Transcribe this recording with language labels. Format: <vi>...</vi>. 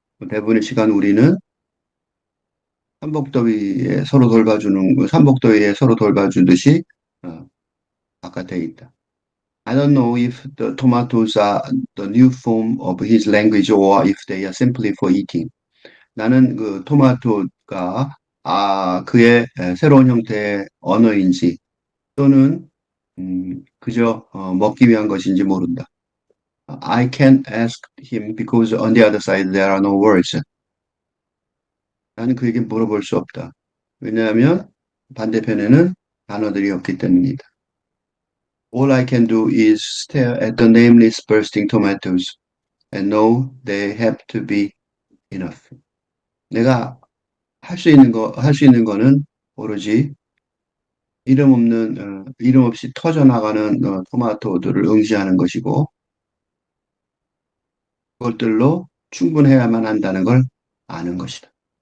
<ko>대부분의 시간 우리는 삼복더위에 서로 돌봐주듯이 어, 바깥에 있다.</ko> <en>I don't know if the tomatoes are the new form of his language or if they are simply for eating.</en> <ko>나는 그 토마토가 그의 새로운 형태의 언어인지 또는 그저 먹기 위한 것인지 모른다.</ko> <en>I can't ask him because on the other side there are no words.</en> <ko>나는 그에게 물어볼 수 없다. 왜냐하면 반대편에는 단어들이 없기 때문이다.</ko> <en>All I can do is stare at the nameless bursting tomatoes and know they have to be enough.</en> <ko>내가 할 수 있는 거는 오로지 이름 없이 터져나가는 토마토들을 응시하는 것이고, 그것들로 충분해야만 한다는 걸 아는 것이다.</ko>